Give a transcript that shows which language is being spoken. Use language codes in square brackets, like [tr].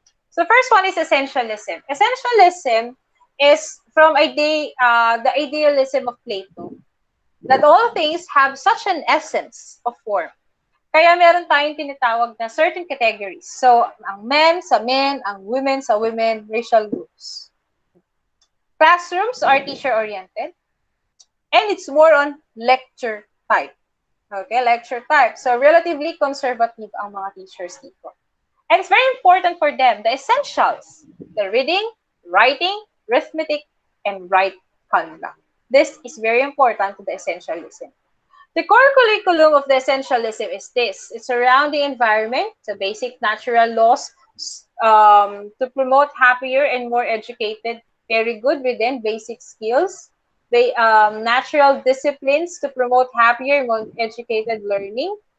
[en] So the first one is essentialism. Essentialism is from the idealism of Plato, that all things have such an essence of form. [tl] Kaya meron tayong tinatawag na certain categories. So, ang men sa men, ang women sa women, racial groups. [en] Classrooms are teacher-oriented, and it's more on lecture type. Okay, lecture type. [tl] So, relatively conservative ang mga teachers dito. [en] And it's very important for them, the essentials, the reading, writing, arithmetic, and right conduct. This is very important to the essentialism. The core curriculum of the essentialism is this. It's around the environment, the basic natural laws to promote happier and more educated, very good within basic skills, natural disciplines to promote happier, more educated learning.